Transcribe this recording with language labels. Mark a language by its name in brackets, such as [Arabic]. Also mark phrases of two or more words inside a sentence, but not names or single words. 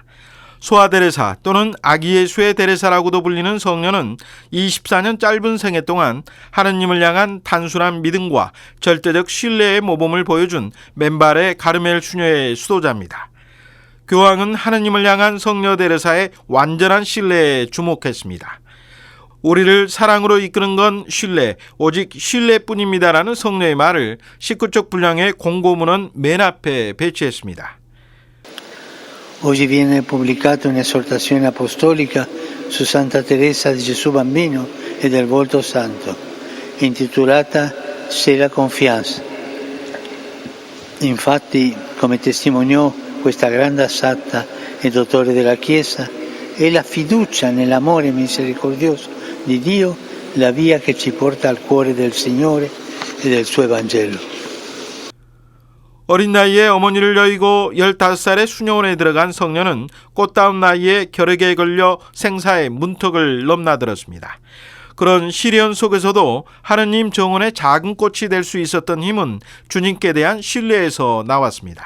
[Korean] 소아 데레사 또는 아기 예수의 데레사라고도 불리는 성녀는 24년 짧은 생애 동안 하느님을 향한 단순한 믿음과 절대적 신뢰의 모범을 보여준 맨발의 가르멜 수녀의 수도자입니다. 교황은 하느님을 향한 성녀 데레사의 완전한 신뢰에 주목했습니다. 우리를 사랑으로 이끄는 건 신뢰, 오직 신뢰뿐입니다라는 성녀의 말을 19쪽 분량의 공고문은 맨 앞에 배치했습니다. [Italian] Oggi viene pubblicata un'esortazione apostolica su Santa Teresa di Gesù Bambino e del Volto Santo, intitolata Se la confianza. Infatti, come testimoniò questa grande santa e dottore della Chiesa, è la fiducia nell'amore misericordioso di Dio la via che ci porta al cuore del Signore e del suo Evangelo. [Korean] 어린 나이에 어머니를 여의고 15살의 수녀원에 들어간 성녀는 꽃다운 나이에 결핵에 걸려 생사의 문턱을 넘나들었습니다. 그런 시련 속에서도 하느님 정원의 작은 꽃이 될 수 있었던 힘은 주님께 대한 신뢰에서 나왔습니다.